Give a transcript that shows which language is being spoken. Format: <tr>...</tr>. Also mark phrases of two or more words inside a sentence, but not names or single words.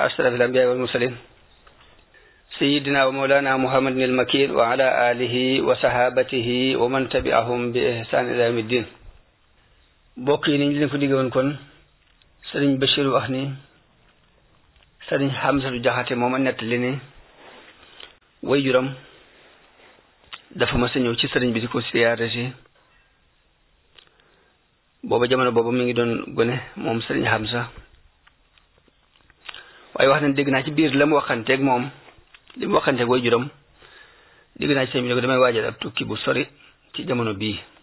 <ar>أشرف الأنبياء والمرسلين سيدنا ومولانا محمد المكين وعلى آله وصحابته ومن تبعهم بإحسان إلى يوم الدين.</ar> <wo>bokk yi ni ñu leen ko digge woon kon sëriñ Bachir wax ni sëriñ Hamsatu Jaxate mooma nettali ni way juram dafa ma sa ñëw ci sëriñ bi di ko siyaare si booba jamono booba mi ngi doon gone moom sëriñ Hamsa waaye wax nañ dégg naa ci biir la mu waxanteeg moom li mu waxanteeg way juram dégg naa ci sëriñ bi ne ko damay waajal ab tukki bu sori ci jamono bii</wo>